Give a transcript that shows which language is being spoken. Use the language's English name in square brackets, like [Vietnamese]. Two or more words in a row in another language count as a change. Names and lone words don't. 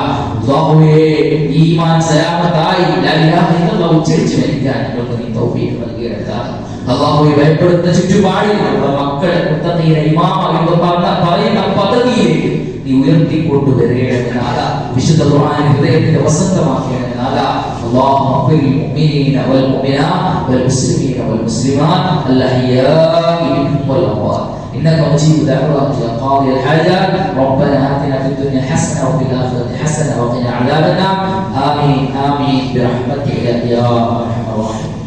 [Malayalam] അല്ലാഹുവേ ഈമാൻ സലാമത്തായി [Arabic] لا إله إلا الله [Malayalam] ഉച്ചരിച്ച് മരിക്കാൻ ഞങ്ങൾക്ക് നീ തൗഫീഖ് നൽകണമേ നാഥാ. അല്ലാഹുവേ ഭയപ്പെടുന്ന ചുറ്റുപാടിൽ നമ്മുടെ മക്കളെ മുത്തഖീന ഇമാമാണെന്ന് പറയുന്ന പദവിയിലേക്ക് നീ ഉയർത്തിക്കൊണ്ടുവരേണമേ നാഥാ. വിശുദ്ധ ഖുർആൻ ഹൃദയത്തിന്റെ വസന്തമാക്കണമേ നാഥാ. [Arabic] اللهم اغفر للمؤمنين والمؤمنات والمسلمين والمسلمات الاحياء منهم والاموات انك مجيب دعوات يا قاضي الحاجات. ربنا اتنا في الدنيا حسنه وفي الاخره حسنه وقنا عذاب النار. امين برحمتك يا ارحم الراحمين.